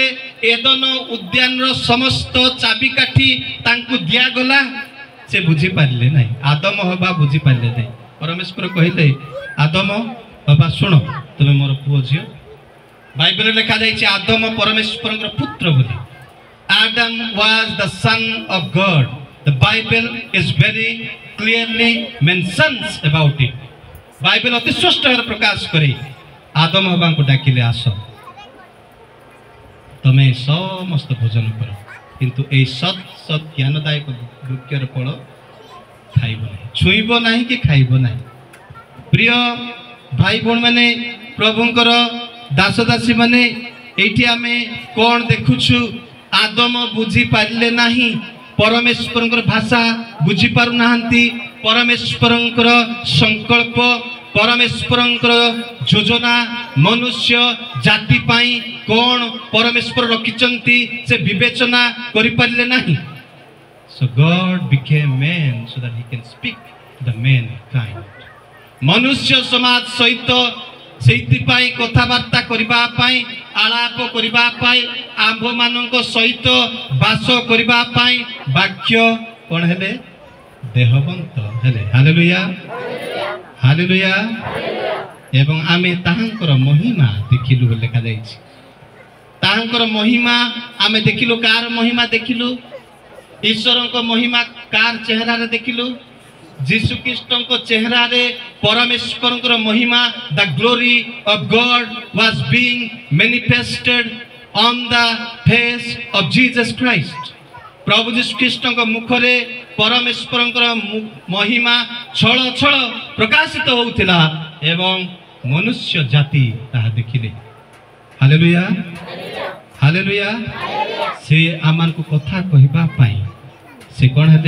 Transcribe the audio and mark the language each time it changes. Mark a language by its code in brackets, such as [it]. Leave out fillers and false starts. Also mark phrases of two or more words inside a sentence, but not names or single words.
[or] ଏଦନ ଉଦ୍ୟାନର ସମସ୍ତ ଚାବିକାଠି ତାଙ୍କୁ ଦିଆଗଲା, ସେ ବୁଝିପାରିଲେ ନାହିଁ। ଆଦମ ହବା ବୁଝିପାରିଲେ ନାହିଁ। ପରମେଶ୍ୱର କହିଲେ, ଆଦମ ହବା ଶୁଣ, ତୁମେ ମୋର ପୁଅ ଝିଅ। ବାଇବେଲରେ ଲେଖାଯାଇଛି ଆଦମ ପରମେଶ୍ୱରଙ୍କର ପୁତ୍ର ବୋଲି। [en] Adam was the son of God. The Bible is very clearly mentions about it. [or] ବାଇବେଲ ଅତି ସ୍ପଷ୍ଟ ଭାବରେ ପ୍ରକାଶ କରି ଆଦମ ହବାଙ୍କୁ ଡାକିଲେ, ଆସ, ତମେ ସମସ୍ତ ଭୋଜନ କର, କିନ୍ତୁ ଏଇ ସତ୍ ସତ୍ ଜ୍ଞାନଦାୟକ ବୃକ୍ଷର ଫଳ ଖାଇବ ନାହିଁ, ଛୁଇଁବ ନାହିଁ କି ଖାଇବ ନାହିଁ। ପ୍ରିୟ ଭାଇ ଭଉଣୀମାନେ, ପ୍ରଭୁଙ୍କର ଦାସଦାସୀ ମାନେ, ଏଇଠି ଆମେ କ'ଣ ଦେଖୁଛୁ? ଆଦମ ବୁଝିପାରିଲେ ନାହିଁ, ପରମେଶ୍ୱରଙ୍କର ଭାଷା ବୁଝିପାରୁନାହାନ୍ତି, ପରମେଶ୍ୱରଙ୍କର ସଂକଳ୍ପ, ପରମେଶ୍ୱରଙ୍କର ଯୋଜନା ମନୁଷ୍ୟ ଜାତି ପାଇଁ କ'ଣ ପରମେଶ୍ୱର ରଖିଛନ୍ତି ସେ ବିବେଚନା କରିପାରିଲେ ନାହିଁ। [en] So God became man so that he can speak to the mankind. [or] ମନୁଷ୍ୟ ସମାଜ ସହିତ ସେଇଥିପାଇଁ କଥାବାର୍ତ୍ତା କରିବା ପାଇଁ, ଆଳାପ କରିବା ପାଇଁ, ଆମ୍ଭମାନଙ୍କ ସହିତ ବାସ କରିବା ପାଇଁ ବାକ୍ୟ କ'ଣ ହେଲେ? ଦେହବନ୍ତ ହେଲେ। ହାଲେଲୁୟା ହାଲେଲୁୟା। ଏବଂ ଆମେ ତାହାଙ୍କର ମହିମା ଦେଖିଲୁ ବୋଲି ଲେଖାଯାଇଛି। ତାହାଙ୍କର ମହିମା ଆମେ ଦେଖିଲୁ। କାହାର ମହିମା ଦେଖିଲୁ? ଈଶ୍ୱରଙ୍କ ମହିମା କାହାର ଚେହେରାରେ ଦେଖିଲୁ? ଯୀଶୁଖ୍ରୀଷ୍ଟଙ୍କ ଚେହେରାରେ ପରମେଶ୍ୱରଙ୍କର ମହିମା, [en] the glory of God was being manifested on the face of Jesus Christ. [or] ପ୍ରଭୁ ଯୀଶୁଖ୍ରୀଷ୍ଟଙ୍କ ମୁଖରେ ପରମେଶ୍ୱରଙ୍କର ମହିମା ଛଳ ଛଳ ପ୍ରକାଶିତ ହେଉଥିଲା ଏବଂ ମନୁଷ୍ୟ ଜାତି ତାହା ଦେଖିଲେ। ହାଲେଲୁୟା ହାଲେଲୁୟା। ସେ ଆମମାନଙ୍କୁ କଥା କହିବା ପାଇଁ ସେ କ'ଣ ହେଲେ?